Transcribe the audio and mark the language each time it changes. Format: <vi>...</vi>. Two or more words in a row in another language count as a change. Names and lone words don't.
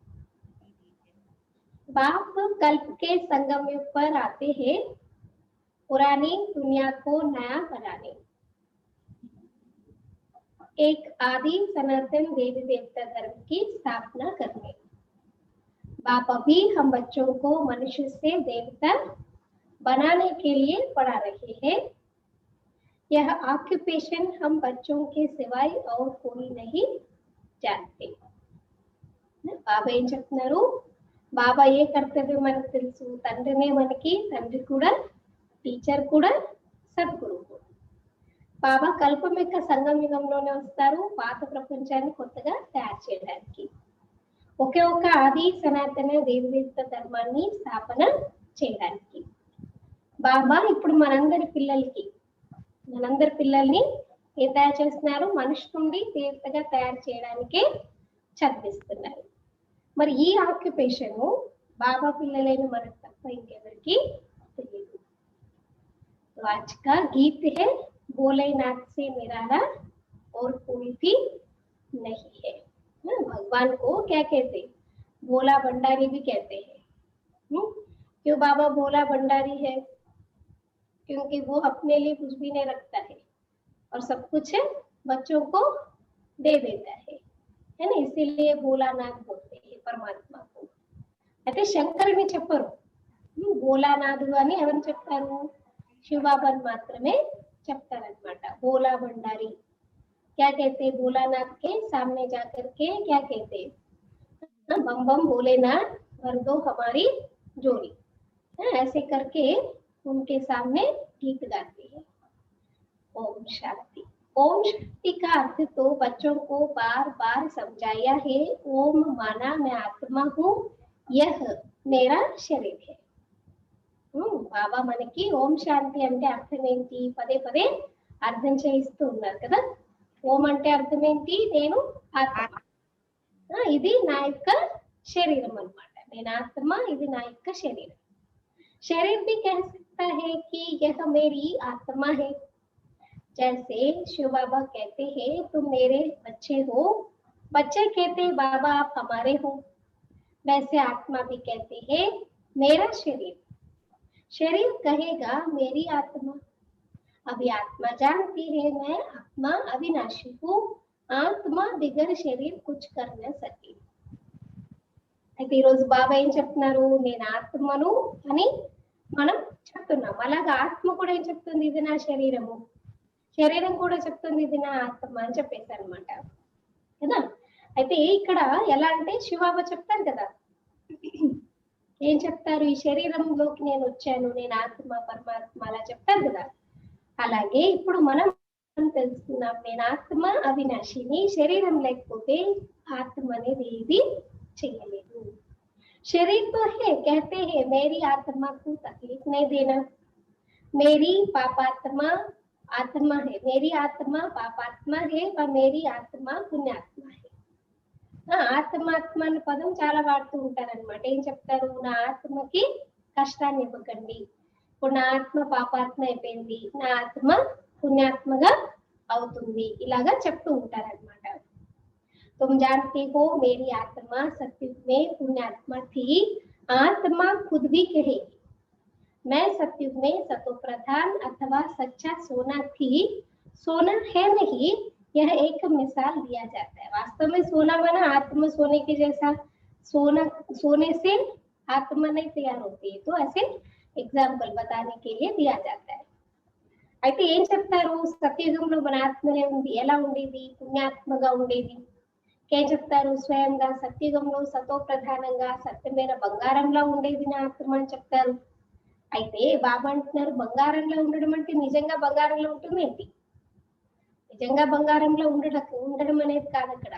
<hi>बाप कल्प के संगम युग पर आते हैं पुरानी दुनिया को नया बनाने, एक आदि सनातन देवी देवता धर्म की स्थापना करने. बाप अभी हम बच्चों को मनुष्य से देवता बनाने के लिए पढ़ा रहे हैं. यह ऑक्यूपेशन हम बच्चों के सिवाय और कोई नहीं जानते.</hi> <te>బాబా ఏం చెప్తున్నారు, బాబా ఏ కర్తవ్యం మనకు తెలుసు, తండ్రినే మనకి, తండ్రి కూడా, టీచర్ కూడా, సద్గురువు కూడా. బాబా కల్పం యొక్క సంగం యుగంలోనే వస్తారు పాత ప్రపంచాన్ని కొత్తగా తయారు చేయడానికి, ఒకే ఒక ఆది సనాతన దేవదేవత ధర్మాన్ని స్థాపన చేయడానికి. బాబా ఇప్పుడు మనందరి పిల్లల్ని ఏం తయారు చేస్తున్నారు, మనిషి నుండి దేవతగా తయారు చేయడానికే చదివిస్తున్నారు. మరి ఈ ఆక్యుపేషన్ బాబా పిల్లలైన మనకు తప్ప ఇంకెవరికి తెలియదు.</te> <hi>आज का गीत है, भोलेनाथ से निराला और कोई भी नहीं है. भगवान को क्या कहते, भोला भंडारी भी कहते हैं. क्यों बाबा भोला भंडारी है, क्योंकि वो अपने लिए कुछ भी नहीं रखता है और सब कुछ बच्चों को दे देता है ना, इसीलिए भोलानाथ बोलते हैं परमात्मा को.</hi> <te>అయితే శంకరుని చెప్పరు, భోలానాథుడు అని ఎవరు చెప్తారు, శివబాబాని మాత్రమే చెప్తారన్నమాట.</te> <hi>भोला भंडारी क्या कहते, भोलानाथ के सामने जाकर के क्या कहते, बम बम भोलेनाथ भर दो हमारी जोड़ी. ऐसे करके उनके सामने गीत गाते हैं. ओम शांति. ओम शक्ति का अर्थ तो बच्चों को बार बार समझाया है. ओम माना मैं आत्मा हूँ, यह मेरा शरीर है.</hi> <te>బాబా మనకి ఓం శాంతి అంటే అర్థం ఏంటి, పదే పదే అర్థం చేయిస్తూ ఉన్నారు కదా. ఓం అంటే అర్థం ఏంటి, నేను ఆత్మ, ఇది నా యొక్క శరీరం అన్నమాట. నేను ఆత్మ, ఇది నా యొక్క శరీరం.</te> <hi>शरीर भी कह सकता है कि यह मेरी आत्मा है. जैसे शिव बाबा कहते हैं तुम मेरे बच्चे हो, बच्चे कहते बाबा आप हमारे हो, वैसे आत्मा भी कहते हैं मेरा शरीर. शरीर कहेगा मेरी आत्मा. अभी आत्मा जानती है मैं आत्मा अविनाशी हूँ, आत्मा बिगर शरीर कुछ कर न सके.</hi> <te>అయితే ఈరోజు బాబా ఏం చెప్తున్నారు, నేను ఆత్మను అని మనం చెప్తున్నాం. అలాగా ఆత్మ కూడా ఏం చెప్తుంది, ఇది నా శరీరము, శరీరం కూడా చెప్తుంది ఇది నా ఆత్మ అని చెప్పేసి అనమాట కదా. అయితే ఇక్కడ ఎలా అంటే శివబాబా చెప్తారు కదా, ఏం చెప్తారు, ఈ శరీరంలోకి నేను వచ్చాను, నేను ఆత్మ పరమాత్మ అలా చెప్తారు కదా. అలాగే ఇప్పుడు మనం తెలుసుకున్నాం, నేను ఆత్మ అవినాశిని, శరీరం లేకపోతే ఆత్మ అనేది ఏది చేయలేదు.</te> <hi>शरीर तो है, कहते हैं मेरी आत्मा को तकलीफ नहीं देना, मेरी पापात्मा आत्मा है, मेरी आत्मा पापात्मा है और मेरी आत्मा पुण्यात्मा है.</hi> <te>ఆత్మాత్మ అనే పదం చాలా వాడుతూ ఉంటారన్నమాట. ఏం చెప్తారు, నా ఆత్మకి కష్టాన్ని ఇవ్వకండి, ఇప్పుడు నా ఆత్మ పాపాత్మ అయిపోయింది, నా ఆత్మ పుణ్యాత్మగా అవుతుంది, ఇలాగా చెప్తూ ఉంటారన్నమాట.</te> <hi>तुम जानते हो मेरी आत्मा सत्युग में पुण्यात्मा थी, आत्मा खुद भी कहेगी मैं सत्युग में सतो प्रधान अथवा सच्चा सोना थी. सोना है नहीं, यह एक मिसाल दिया जाता है. वास्तव में सोना माना आत्मा सोने के जैसा, सोना सोने से आत्मा नहीं तैयार होती है, तो ऐसे एग्जाम्पल बताने के लिए दिया जाता है.</hi> <te>అయితే ఏం చెప్తారు, సత్యయుగంలో మన ఆత్మనే ఉంది, ఎలా ఉండేది, పుణ్యాత్మగా ఉండేది. ఏం చెప్తారు, స్వయంగా సత్యుగంలో సతో ప్రధానంగా సత్యమైన బంగారంలో ఉండేది నా ఆత్మ అని చెప్తారు. అయితే బాబా అంటున్నారు బంగారంలో ఉండడం అంటే నిజంగా బంగారంలో ఉంటుంది ఏంటి, నిజంగా బంగారంలో ఉండడం అనేది కాదు అక్కడ.</te>